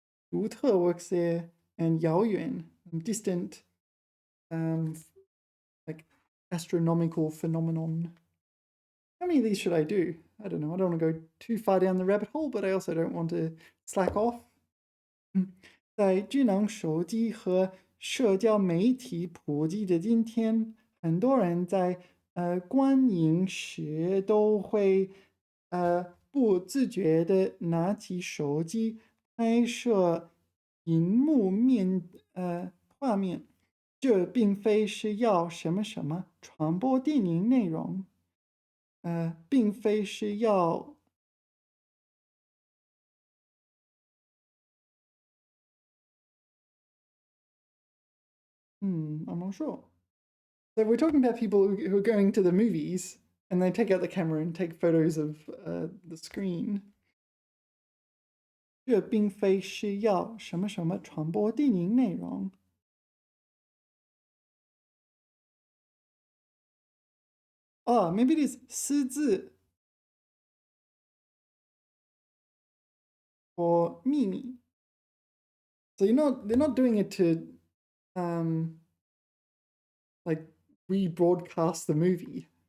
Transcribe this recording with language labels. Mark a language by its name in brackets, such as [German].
[English] 独特 works there and 遥远 distant like astronomical phenomenon. How many of these should I do? I don't know. I don't want to go too far down the rabbit hole, but I also don't want to slack off. [Chinese] 在智能手机和社交媒体普及的今天，很多人在观影时都会不自觉地拿起手机拍摄荧幕画面。这并非是要什么什么传播电影内容，并非是要 [English] I'm not sure. So we're talking about people who are going to the movies and they take out the camera and take photos of the screen. [Chinese] 这并非是要什么什么传播电影内容。 [English] Oh, maybe it is 私自 or 秘密. So they're not doing it to um like rebroadcast the movie.